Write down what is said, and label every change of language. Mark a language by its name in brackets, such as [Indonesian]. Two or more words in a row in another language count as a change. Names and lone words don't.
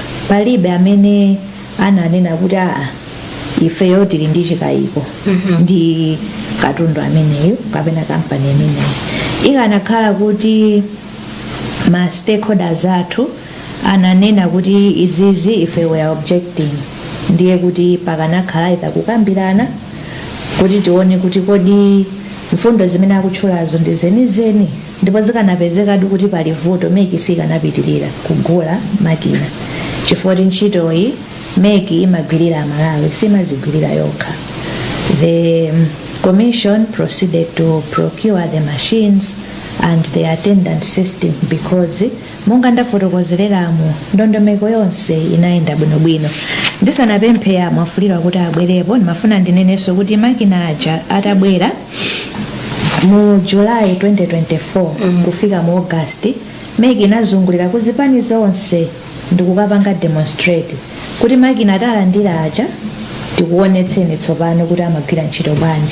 [Nyanja] Palibe amene ananena kuti ifeyo tili ndi chikayiko ndi katundu ameneyo kapena kampani imeneyo. Ikanakhala kuti ma stakeholders athu ananena kuti izizi ife [English] we are objecting, [Nyanja] ndiye kuti pakanakhala ita kukambirana kuti tione kuti kodi mfundo zimene akutchulazo ndi zenizeni, ndipo zikanapezeka kuti pali vuto Make sikanapitirira kugula makina chifukwa ntchitoyi Make imagwirira Malawi simazigwirira yokha. [English] The commission proceeded to procure the machines and the attendant system because [Nyanja] monga ndafotokozeramo ndondomeko yonse inaenda bwinobwino. Ndisanapemphe mwafulira kuti abwerepo, ndimafuna ndinenenso kuti makina aja atabwera mu July 2024 kufika mu August, Make inazungulira kuzipani zonse ndikukapanga demonstrate kuti makina atalandira aja tikuonetseni tsopano kuti amagwira ntchito bwanji.